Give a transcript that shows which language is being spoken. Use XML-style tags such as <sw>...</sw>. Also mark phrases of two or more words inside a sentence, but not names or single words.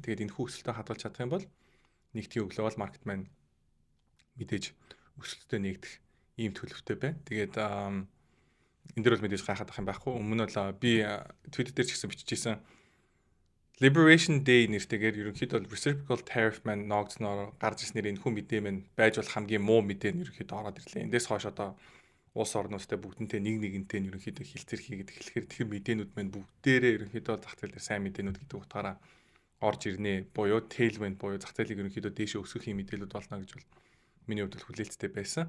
<mn>Тэгээд энэхүү өсөлтөд хадгалж чадах юм бол нэгдлийн өглөө бол маркет маань мэдээж өсөлттэй нэгдэх ийм төлөвтэй байна. Тэгээд энэ дээр бол мэдээж гайхаад ах юм байхгүй. Өмнө нь бол би Twitter дээр ч гэсэн биччихсэн Liberation Day нэртэйгээр ерөнхийдөө</mn> <en>reciprocal tariff</en> <mn>маань ногдсноор гарч ирснээр энэхүү мэдээ маань байж болох хамгийн муу мэдээ нь ерөнхийдөө ороод ирлээ. Эндээс хойш одоо улс орнуудтай бүгднтэй нэгнтэй нь ерөнхийдөө хилцэр хийгээд эхлэхээр тэр мэдээнүүд маань бүгдээрээ ерөнхийдөө зах зээл дээр сайн мэдээнүүд гэдэг утгаараа орж ирнэ. Буюу tailwind буюу зах зээлийг ерөнхийдөө дээшээ өсгөх юм мэдээлүүд болно гэж бол миний хувьд хүлээлттэй байсан.</mn>